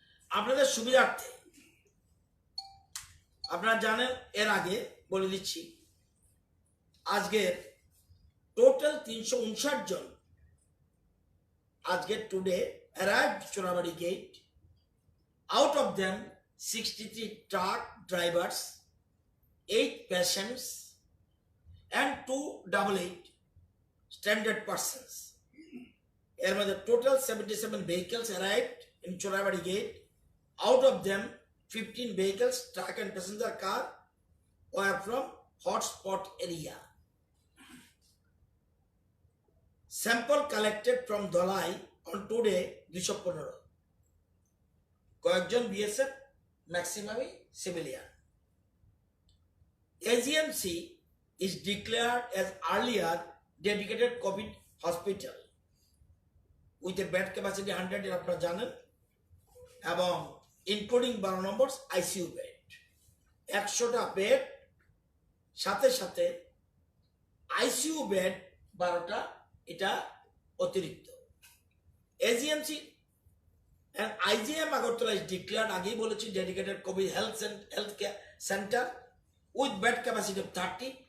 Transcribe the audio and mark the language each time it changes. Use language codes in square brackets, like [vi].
[bn] আপনাদের সুবিধার্থে আপনারা জানেন, এর আগে বলে দিচ্ছি, আজকের টোটাল 359 জন আজকে [en] Today arrived Chorabadi gate. Out of them 63 truck drivers, 8 patients and 2 AA standard persons. [bn] এর মধ্যে total [en] 77 vehicles arrived in Chorabadi gate. Out of them 15 vehicles, truck and passenger car, were from hotspot area. Sample collected from Dholai on today 215. [bn] কয়েকজন BSF, ম্যাক্সিমামই civilian. [en] AGMC is declared as earlier dedicated COVID hospital with a bed capacity 100, [bn] আপনারা জানেন, এবং including 12 নম্বর ICU bed. 100টা bed, সাথে সাথে ICU bed 12টা, এটা অতিরিক্ত। [en] AGMC and IGM Agartala is declared, [bn] আগেই বলেছি, [en] dedicated COVID health care center with bed capacity of 30।